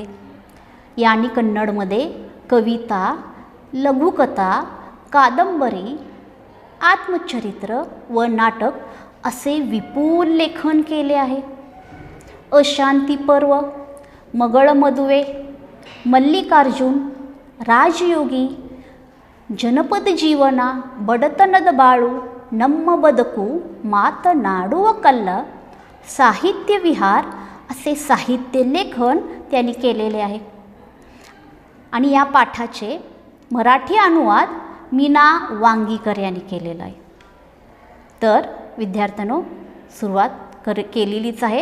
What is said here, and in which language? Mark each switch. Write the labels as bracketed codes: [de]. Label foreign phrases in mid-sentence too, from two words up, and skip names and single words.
[mr] यांनी कन्नडमध्ये कविता, लघुकथा, कादंबरी, आत्मचरित्र व नाटक असे विपुल लेखन केले आहे. अशांती पर्व, मगळ मदुवे, मल्लिकार्जुन, ರಾಜಯೋಗಿ ಜನಪದ ಜೀವನ ಬಡತನದ ಬಾಳು ನಮ್ಮ ಬದುಕು मातनाडुव कल्ल साहित्य विहार असे साहित्य लेखन त्यांनी केलेले आहे. आणि या पाठाचे मराठी अनुवाद मीना वांगीकर यांनी केलेला आहे. तर विद्यार्थ्यांनो सुरुवात केलेलीच आहे.